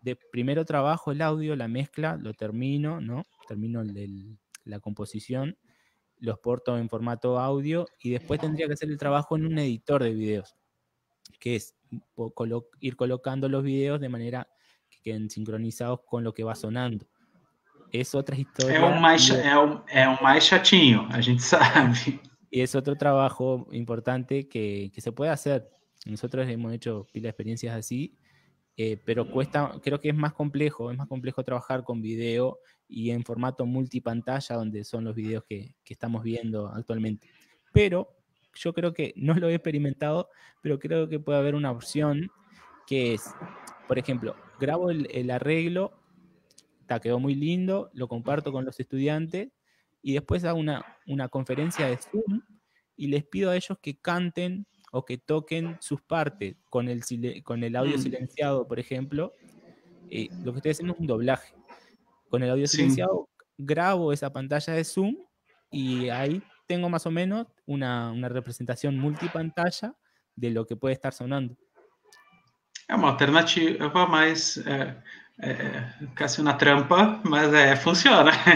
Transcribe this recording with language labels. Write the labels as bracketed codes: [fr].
[es] Primero trabajo el audio, la mezcla, lo termino, ¿no? Termino la composición, lo exporto en formato audio y después tendría que hacer el trabajo en un editor de videos, que es ir colocando los videos de manera que queden sincronizados con lo que va sonando. Es otra historia. [pt] É o mais chatinho, a gente sabe. [es] Y es otro trabajo importante que se puede hacer. Nosotros hemos hecho pila de experiencias así, pero creo que es más complejo trabajar con video y en formato multipantalla, donde son los videos que estamos viendo actualmente. Pero yo creo que, no lo he experimentado, pero creo que puede haber una opción que es, por ejemplo, grabo el arreglo, quedó muy lindo, lo comparto con los estudiantes y después hago una conferencia de Zoom y les pido a ellos que canten o que toquen sus partes con el audio silenciado, por ejemplo. Lo que estoy haciendo es un doblaje. Con el audio silenciado grabo esa pantalla de Zoom y ahí tengo más o menos una representación multipantalla de lo que puede estar sonando. [pt] É uma alternativa, mas [es] casi una trampa, [pt] mas funciona.